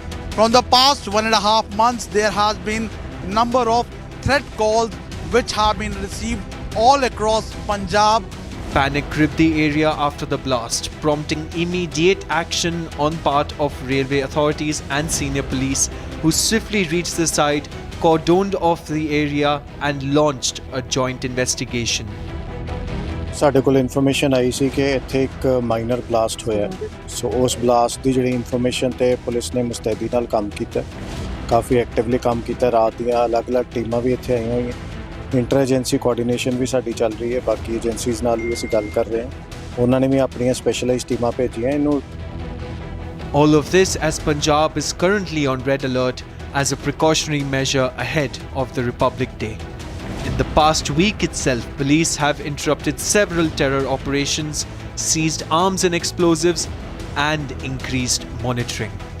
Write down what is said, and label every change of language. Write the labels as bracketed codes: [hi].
[en] From the past 1.5 months, there has been number of threat calls which have been received all across Punjab. Panic gripped the area after the blast, prompting immediate action on part of railway authorities and senior police, who swiftly reached the site, cordoned off the area and launched a joint investigation. [pa] ਸਾਡੇ ਕੋਲ information ਆਈ ਸੀ ਕਿ ਇੱਥੇ ਇੱਕ minor blast ਹੋਇਆ ਸੋ ਉਸ blast ਦੀ ਜਿਹੜੀ information ਤੇ police ਨੇ ਮੁਸਤੈਦੀ ਨਾਲ ਕੰਮ ਕੀਤਾ ਕਾਫੀ ਐਕਟਿਵਲੀ ਕੰਮ ਕੀਤਾ ਰਾਤ ਦੀਆਂ ਅਲੱਗ-ਅਲੱਗ ਟੀਮਾਂ ਵੀ ਇੱਥੇ ਆਈਆਂ ਹੋਈਆਂ ਇੰਟਰ ਏਜੰਸੀ ਕੋਆਰਡੀਨੇਸ਼ਨ ਵੀ ਸਾਡੀ ਚੱਲ ਰਹੀ ਹੈ ਬਾਕੀ ਏਜੰਸੀਜ਼ ਨਾਲ ਵੀ ਅਸੀਂ ਗੱਲ ਕਰ ਰਹੇ ਹਾਂ ਉਹਨਾਂ ਨੇ ਵੀ ਆਪਣੀਆਂ ਸਪੈਸ਼ਲਾਈਜ਼ਡ ਟੀਮਾਂ ਭੇਜੀਆਂ ਇਹਨੂੰ [en] All of this as Punjab is currently on red alert as a precautionary measure ahead of the Republic Day. In the past week itself, police have interrupted several terror operations, seized arms and explosives, and increased monitoring.